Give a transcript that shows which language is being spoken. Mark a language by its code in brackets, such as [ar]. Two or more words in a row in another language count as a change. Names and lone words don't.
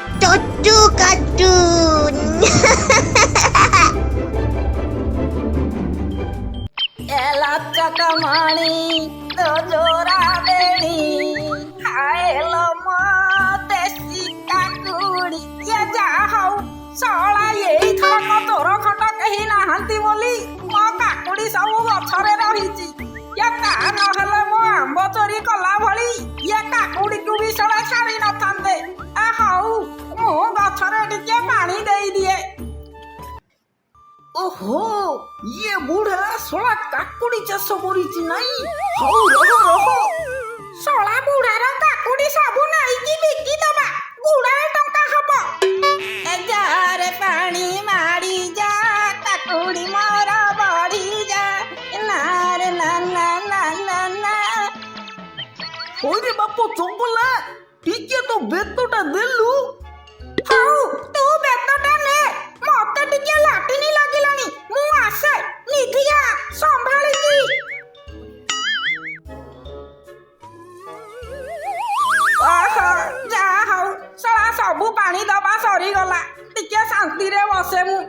[or] ଚଟ୍ଟୁ କାର୍ଟୁନ। ଏଲା ଚକମଣି ତୋ ଯୋଡ଼ା ବେଡ଼ି ଖାଇଲୋ ଦେଶି କାକୁଡ଼ି ଯା ହଓ ଶଳା ଏଇଥରକ ତୋର ଖଟ କେହି ନାହାନ୍ତି ବୋଲି ମୋ କାକୁଡି ସବୁ ଗଛରେ ରହିଛି। ଇଏ ତା ନହେଲେ ମୋ ଆମ୍ବ ଚୋରି କଲା ଭଳି ଇଏ କାକୁଡିକୁ ବି ଶଳା ଛାଡି ନଥାନ୍ତେ। ହଉ ମୁଁ ଗଛରେ ଟିକେ ପାଣି ଦେଇଦିଏ। ଓହୋ ଇଏ ବୁଢା ଶଳା କାକୁଡି ଚାଷ କରିଛି ନାଇଁ। ହଉ ରହ ରହ ଶଳା ବୁଢାର କାକୁଡି ସବୁ ନେଇକି ବିକିଦବା ଗୁଡାଏ ଟଙ୍କା ହବ। ଯାରେ ପାଣି ମାଡ଼ି ଯା କାକୁଡି ମୋର ବଢି ଯା ନାରେ ନା ନା ନା ନା ନା। ଓରେ ବାପ ଚମ୍ପଲା ଟିକେ ତୋ ବେତଟା ଦେଲୁ। ହଉ ତୁ ବେତଟା ନେ ମତେ ଟିକେ ଲାଟିନି ଲାଗିଲାଣି ମୁଁ ଆସେ ନିଧିଆ ସମ୍ଭାଳିକି। ଓହୋ ଯାହା ହଉ ଶଳା ସବୁ ପାଣି ଦବା ସରିଗଲା ଟିକେ ଶାନ୍ତିରେ ବସେ ମୁଁ।